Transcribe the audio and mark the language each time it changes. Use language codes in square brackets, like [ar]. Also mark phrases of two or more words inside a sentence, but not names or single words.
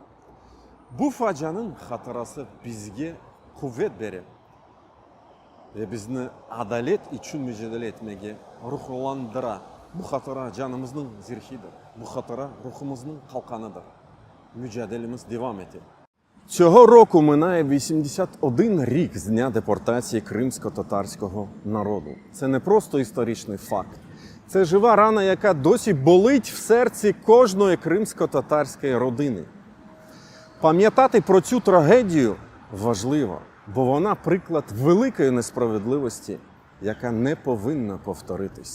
[crh] Bu facianın hatırası bizge kuvvet verir. Ve bizni adalet için mücadele etmeye ruhlandıra. Bu hatıra canımızın zirhidir. Bu hatıra ruhumuzun kalkanıdır. Mücadelemiz devam etti. [uk] Цього року минає 81 рік з дня депортації кримсько-татарського народу. Це не просто історичний факт. Це жива рана, яка досі болить в серці кожної кримсько-татарської родини. Пам'ятати про цю трагедію важливо, бо вона приклад великої несправедливості, яка не повинна повторитись.